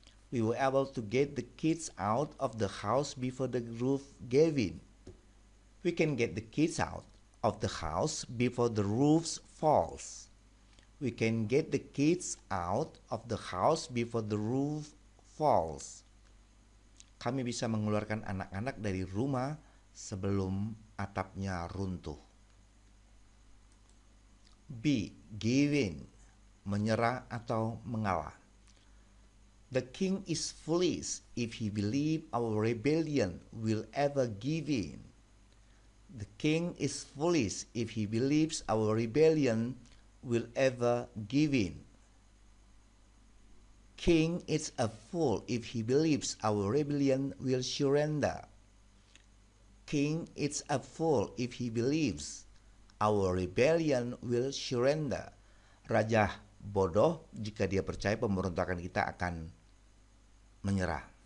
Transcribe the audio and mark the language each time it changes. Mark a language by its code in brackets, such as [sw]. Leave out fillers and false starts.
[en] We were able to get the kids out of the house before the roof gave in. We can get the kids out of the house before the roof falls. We can get the kids out of the house before the roof falls. [id] Kami bisa mengeluarkan anak-anak dari rumah sebelum atapnya runtuh. [en] B. Give in, [id] menyerah atau mengalah. [en] The king is foolish if he believes our rebellion will ever give in. The king is foolish if he believes our rebellion will ever give in. King is a fool if he believes our rebellion will surrender. King is a fool if he believes our rebellion will surrender. [id] Raja bodoh jika dia percaya pemberontakan kita akan menyerah.